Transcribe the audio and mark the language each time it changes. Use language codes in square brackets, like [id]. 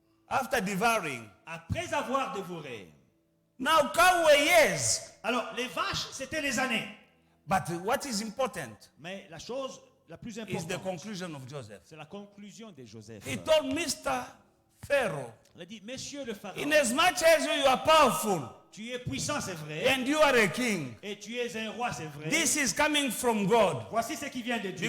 [en] after devouring. [fr] après avoir dévoré. [en] Now cow were years. [fr] Alors, les vaches, c'était les années. [en] But what is important [fr] Mais la chose la plus [en] is the [fr] importante, [en] conclusion of Joseph. [fr] c'est la conclusion de Joseph. [en] He told Mr. Pharaoh, [fr] Il a dit, Monsieur le Pharaon, [en] in as much as you are powerful [fr] tu es puissant, c'est vrai, [en] and you are a king, [fr] et tu es un roi, c'est vrai. [en] this is coming from God. [fr] Voici ce qui vient de Dieu.